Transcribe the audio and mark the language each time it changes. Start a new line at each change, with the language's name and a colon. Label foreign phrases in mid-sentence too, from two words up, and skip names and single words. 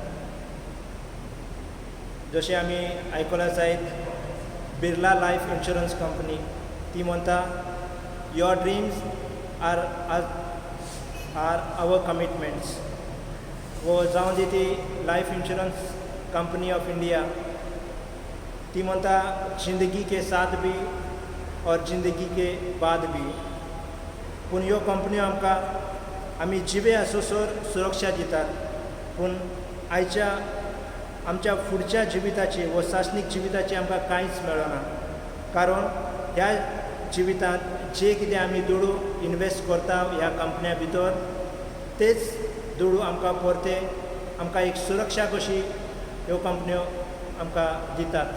Konkani: जशें आमी आयकलां जायत बिर्ला लायफ इन्शुरन्स कंपनी ती म्हणटा,
English: your dreams are our commitments.
Konkani: वो जावन दी ती लायफ इन्शुरन्स कंपनी ऑफ इंडिया ती म्हणटा,
Hindi: जिंदगी के साथ भी और जिंदगी के बाद भी.
Konkani: पूण ह्यो कंपन्यो आमकां आमी जिवे आसोसर सुरक्षा दितात. पूण आयच्या आमच्या फुडच्या जिविताची व सासणीक जिविताची आमकां कांयच मेळना. कारण ह्या जिवितांत जे कितें आमी दुडू इन्वेस्ट करता ह्या कंपन्या भितर तेच दुडू आमकां परते आमकां एक सुरक्षा कशी ह्यो कंपन्यो आमकां दितात.